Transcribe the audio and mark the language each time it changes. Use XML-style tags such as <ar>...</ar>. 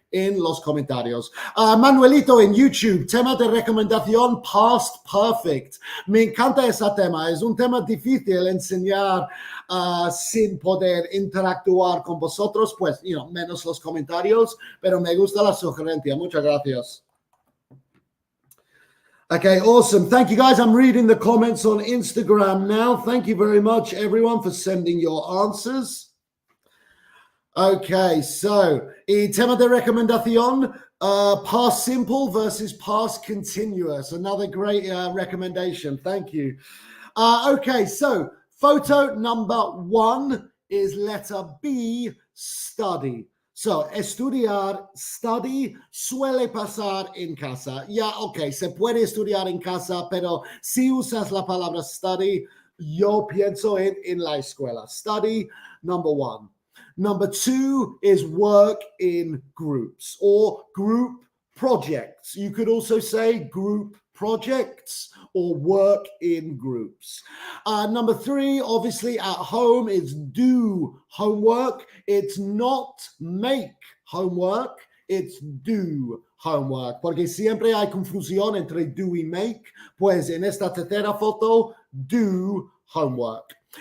<es>en los comentarios. Manuelito en YouTube, tema de recomendación past perfect. Me encanta ese tema. Es un tema difícil enseñar sin poder interactuar con vosotros, pues, menos los comentarios, pero me gusta la sugerencia. Muchas gracias.</es> <en>Okay, awesome. Thank you, guys. I'm reading the comments on Instagram now. Thank you very much, everyone, for sending your answers. Okay, so,</en> <es>y tema de recomendación,</es> <en>past simple versus past continuous. Another great recommendation. Thank you. Okay, so photo number 1 is letter B, study.</en> <es>So, estudiar, study, suele pasar en casa. Ya, okay, se puede estudiar en casa, pero si usas la palabra study, yo pienso en la escuela.</es> <en>Study, number 1. Number 2 is work in groups or group projects. You could also say group projects or work in groups. Number 3, obviously at home, is do homework. It's not make homework, it's do homework.</en> <es>Porque siempre hay confusión entre do y make. Pues en esta tercera foto, do homework.</es>